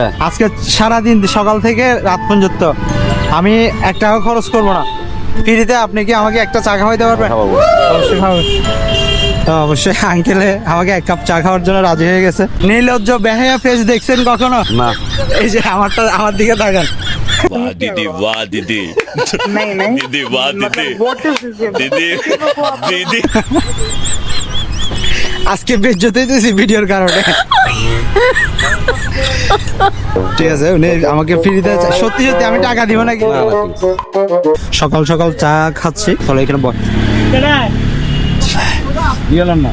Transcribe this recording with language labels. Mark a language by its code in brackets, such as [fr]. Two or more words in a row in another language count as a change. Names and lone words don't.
[bn] আজকে সারাদিন সকাল থেকে রাত পর্যন্ত আমি 1 টাকা খরচ করবো না, ফ্রিতে আপনি কি আমাকে একটা চা খাওয়াইতে পারবেন? অবশ্যই খাবো। তো অবশ্যই আঙ্কেলে আমাকে 1 কাপ চা খাওয়ার জন্য রাজি হয়ে গেছে। নির্লজ্জ বেহায়া ফেস দেখছেন কখনো? না। এই যে আমার দিকে তাকান। [hi] वाह दीदी, वाह दीदी, नहीं नहीं दीदी, वाह दीदी, [en] what is this? [hi] दीदी, दीदी। [bn] আজকে বেজ্জতি দিয়েছি ভিডিওর কারণে। ঠিক আছে, উনি আমাকে ফ্রিতে সত্যি সত্যি আমি টাকা দিব নাকি? সকাল সকাল চা খাচ্ছি, ফলে এখানে না।